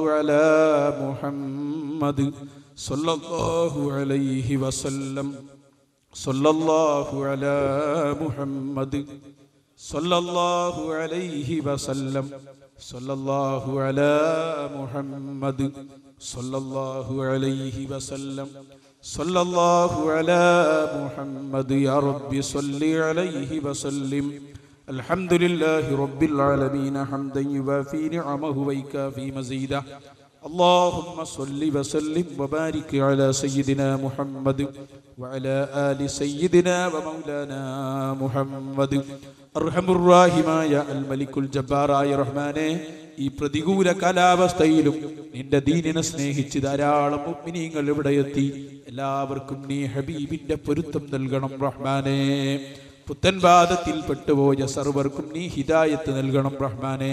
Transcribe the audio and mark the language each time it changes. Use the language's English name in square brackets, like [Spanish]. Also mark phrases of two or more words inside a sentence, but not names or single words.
[Arabic] على محمد صلى الله عليه وسلم، صلى الله على محمد صلى الله عليه وسلم، صلى الله على محمد صلى الله عليه وسلم، صلى الله على محمد. يا ربي صل عليه وسلم. الحمد لله رب العالمين حمدا يوافي نعمه ويكافي مزيدا. اللهم صل وسلم وبارك على سيدنا محمد وعلى آل سيدنا ومولانا محمد. [Malayalam] അർഹമുർ റഹീമായ അൽ മലിക്കുൽ ജബ്ബാറായ റഹ്മാനെ, ഈ പ്രതികൂല കാലാവസ്ഥയിലും നിന്റെ ദീനിനെ സ്നേഹിച്ച് ധാരാളം മുഅ്മിനീങ്ങൾ ഇവിടെ എത്തി. എല്ലാവർക്കും നീ ഹബീബിന്റെ പൊരുത്തം നൽകണം റഹ്മാനെ. പുത്തൻവാദത്തിൽ പെട്ടുപോയ സർവർക്കും നീ ഹിദായത്ത് നൽകണം റഹ്മാനെ.